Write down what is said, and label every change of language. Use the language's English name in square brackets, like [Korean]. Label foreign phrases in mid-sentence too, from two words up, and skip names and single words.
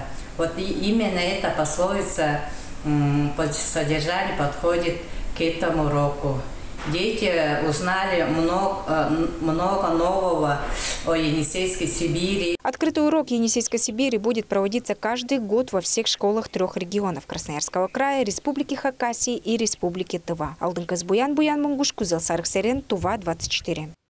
[Russian] Вот и именно эта пословица по содержанию подходит к этому уроку. Дети узнали много нового о Енисейской Сибири. Открытый урок Енисейской Сибири будет проводиться каждый год во всех школах 3 регионов – Красноярского края, Республики Хакасии и Республики Тыва. Алдын Казбуян, Буян Мунгуш, Кузел Сарык Серен, Тува 24.